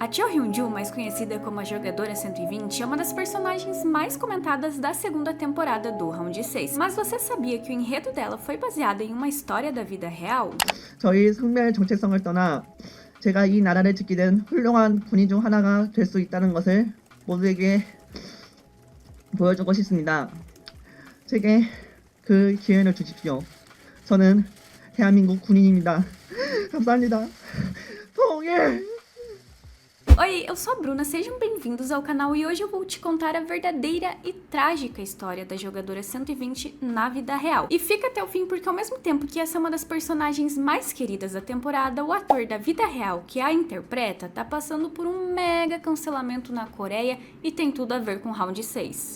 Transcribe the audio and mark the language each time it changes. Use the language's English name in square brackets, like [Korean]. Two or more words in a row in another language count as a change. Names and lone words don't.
[Portuguese] A Cho Hyun-joo, mais conhecida como a Jogadora 120, é uma das personagens mais comentadas da segunda temporada do Round 6. Mas você sabia que o enredo dela foi baseado em uma história da vida real? [Korean] 저희 성별 정체성을 떠나 제가 이 나라를 지키는 훌륭한 군인 중 하나가 될 수 있다는 것을 모두에게 보여주고 싶습니다. 제게 그 기회를 주십시오. 저는 대한민국 군인입니다. 감사합니다. 통일! [Portuguese] Oi, eu sou a Bruna, sejam bem-vindos ao canal e hoje eu vou te contar a verdadeira e trágica história da Jogadora 120 na vida real. E fica até o fim porque ao mesmo tempo que essa é uma das personagens mais queridas da temporada, o ator da vida real que a interpreta tá passando por um mega cancelamento na Coreia e tem tudo a ver com Round 6.